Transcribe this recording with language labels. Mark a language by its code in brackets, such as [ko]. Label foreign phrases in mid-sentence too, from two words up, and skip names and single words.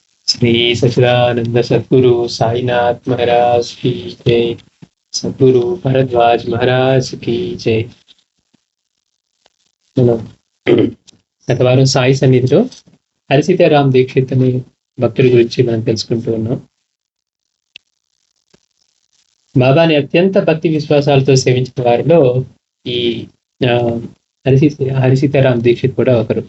[hi] श्री सच्चिदानंद सद्गुरु साईनाथ महाराज की जय। सद्गुरु भरद्वाज महाराज की जय। [te] మనం గత వారం సాయి సన్నిధిలో హరిసీతారాం దీక్షిత్ అనే భక్తుడి గురించి మనం తెలుసుకుంటూ ఉన్నాం. బాబాని అత్యంత భక్తి విశ్వాసాలతో సేవించిన వారిలో ఈ హరిసీతారాం దీక్షిత్ కూడా ఒకరు.